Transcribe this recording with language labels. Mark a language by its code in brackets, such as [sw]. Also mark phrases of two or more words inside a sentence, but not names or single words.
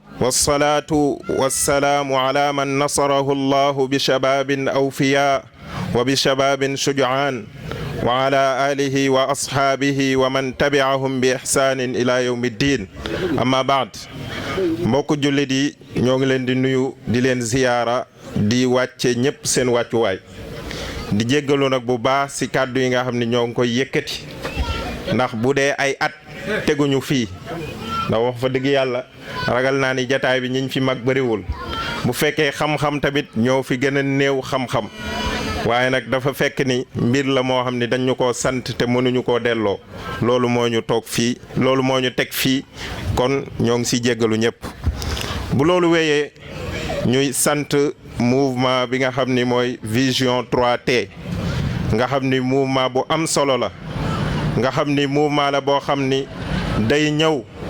[ar] والصلاة والسلام على من نصره الله بشباب أوفياء وبشباب شجعان وعلى آله وأصحابه ومن تبعهم بإحسان إلى يوم الدين أما بعد [wo] mbokk jullit yi ñoo ngi leen di nuyu di leen ziyaara di wàcce ñëpp seen wàccuwaay di jéggalu nag bu baax ci kàddu yi nga xam ne ñoo ngi koy yëkkati ndax bu dee ay at teguñu fii ndax wax fa dëgg yàlla ragal naa ni jataay bi ñiñ fi mag bëriwul bu fekkee xam-xam tamit ñoo fi gën a néew xam-xam waaye nag dafa fekk ni mbir la moo xam ne dañu koo sant te mënuñu koo delloo loolu moo ñu toog fii loolu moo ñu teg fii kon ñoo ngi ci jéggalu ñëpp bu loolu wéyee ñuy sant mouvement bi nga xam ni mooy vision 3T nga xam ni mouvement bu am solo la nga xam ni mouvement la boo xam ni day ñëw